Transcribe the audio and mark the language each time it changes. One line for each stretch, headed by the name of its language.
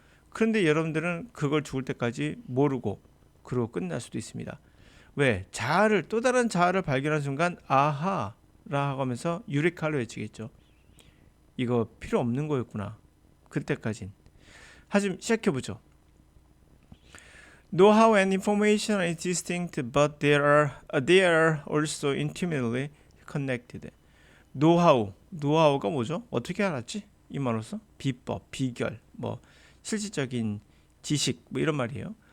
Korean: 그런데 여러분들은 그걸 죽을 때까지 모르고 그러고 끝날 수도 있습니다. 왜? 또 다른 자아를 발견한 순간 아하 라 하면서 유레카를 외치겠죠. 이거 필요 없는 거였구나. 그때까진. 하지만 시작해보죠.
English: Know-how and information are distinct, but they are also intimately connected.
Korean: 노하우가 뭐죠? 어떻게 알았지? 이 말로써 비법, 비결, 뭐 실질적인 지식, 뭐 이런 말이에요.